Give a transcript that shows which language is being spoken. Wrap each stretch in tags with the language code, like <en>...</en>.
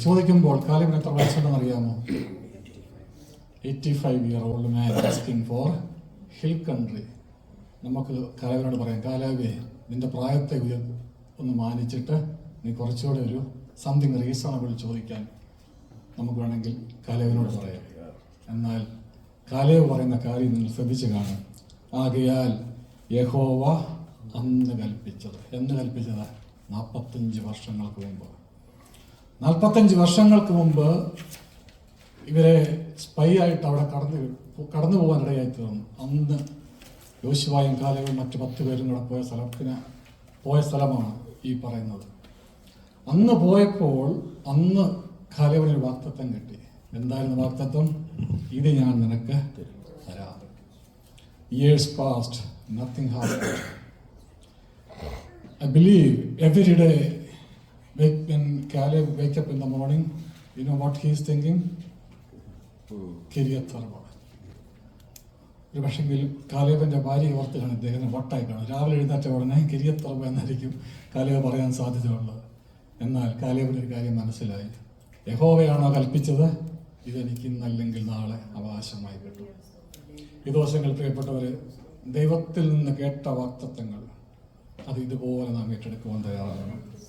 <ml>ചോദിക്കുമ്പോൾ കാലേബിന് എത്ര വയസ്സുണ്ടെന്ന് അറിയാമോ?</ml> <en>85-year-old man asking for hill country.</en> <ml>നമുക്ക് കാലേബിനോട് പറയാം, കാലേബേ നിന്റെ പ്രായത്തെ ഒന്ന് മാനിച്ചിട്ട് നീ കുറച്ചുകൂടെ ഒരു</ml> <en>something reasonable</en> <ml>ചോദിക്കാൻ നമുക്ക് വേണമെങ്കിൽ കാലേബിനോട് പറയാം. എന്നാൽ കാലേബ് പറയുന്ന കാര്യം നിങ്ങൾ ശ്രദ്ധിച്ച് കാണും. ആകയാൽ യഹോവ അന്ന് കൽപ്പിച്ചത്. എന്ന് കൽപ്പിച്ചത്? 45 വർഷങ്ങൾക്ക് മുമ്പ്. 45 വർഷങ്ങൾക്ക് മുമ്പ് ഇവരെ സ്പൈ ആയിട്ട് അവിടെ കടന്നു പോകാനിടയായി തീർന്നു. അന്ന് യോശുവയും കാലേബും മറ്റു 10 പേരും കൂടെ പോയ സ്ഥലമാണ് ഈ പറയുന്നത്. അന്ന് പോയപ്പോൾ അന്ന് കാലേബിന് ഒരു വാഗ്ദത്തം കിട്ടി. എന്തായിരുന്നു വാഗ്ദത്തം? ഇത് ഞാൻ നിനക്ക് തരാം.</ml> <en>Years passed, nothing happened. I believe every day when Caleb wake up in the morning, you know what he is thinking? Kiryat Arba.</en> <ml>ഒരു പക്ഷെങ്കിൽ കാലേബിൻ്റെ ഭാര്യയെ ഓർത്ത് കാണും, ഇദ്ദേഹത്തിന് വട്ടായി കാണും. രാവിലെ എഴുന്നേറ്റ ഉടനെ കിരിയത്ത് അർബ എന്നായിരിക്കും കാലേബ് പറയാൻ സാധ്യതയുള്ളത്. എന്നാൽ കാലേബിന് ഒരു കാര്യം മനസ്സിലായി. യഹോവയാണോ കൽപ്പിച്ചത്? ഇതെനിക്ക് ഇന്നല്ലെങ്കിൽ നാളെ അവകാശമായി കിട്ടും. ഈ ദിവസങ്ങൾ പ്രിയപ്പെട്ടവർ, ദൈവത്തിൽ നിന്ന് കേട്ട വാഗ്ദത്തങ്ങൾ അത് ഇതുപോലെ നാം ഏറ്റെടുക്കുവാൻ തയ്യാറാകണം.</ml>